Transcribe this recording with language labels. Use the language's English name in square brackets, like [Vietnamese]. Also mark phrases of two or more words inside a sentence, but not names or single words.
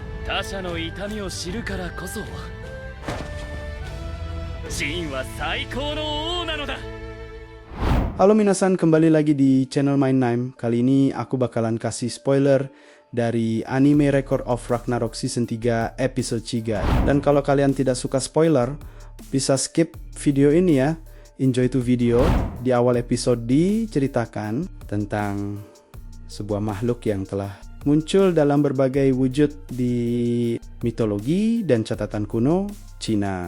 [Japanese] 他者の痛みを知るからこそジンは最高の王なのだ。 [Indonesian] Halo minasan, kembali lagi di channel Main Nime. Kali ini aku bakalan kasih spoiler dari anime Record of Ragnarok Season 3 episode 3. Dan kalau kalian tidak suka spoiler, bisa skip video ini ya. [English] Enjoy to video. [Indonesian] Di awal episode diceritakan tentang sebuah makhluk yang telah muncul dalam berbagai wujud di mitologi dan catatan kuno Cina.